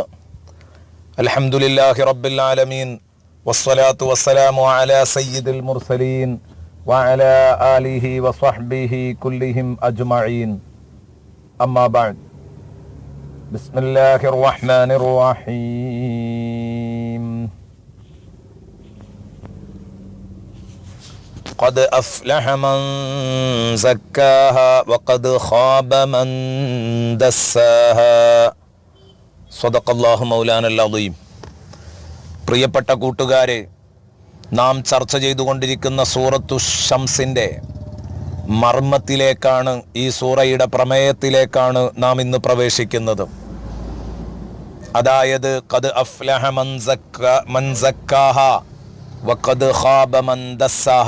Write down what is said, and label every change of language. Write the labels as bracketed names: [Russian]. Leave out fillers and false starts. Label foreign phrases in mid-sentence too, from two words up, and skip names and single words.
[Arabic] الحمد لله رب العالمين والصلاة والسلام على سيد المرسلين وعلى آله وصحبه كلهم أجمعين. أما بعد. بسم الله الرحمن الرحيم. قد أفلح من زكاها وقد خاب من دساها. صدق الله مولانا العظيم. [Malayalam] പ്രിയപ്പെട്ട കൂട്ടുകാരെ, നാം ചർച്ച ചെയ്തുകൊണ്ടിരിക്കുന്ന സൂറത്തു ശംസിൻ്റെ മർമ്മത്തിലേക്കാണ്, ഈ സൂറയുടെ പ്രമേയത്തിലേക്കാണ് നാം ഇന്ന് പ്രവേശിക്കുന്നത്. [Arabic] അതായത് قد أفلح من زكاها وقد خاب من دساها.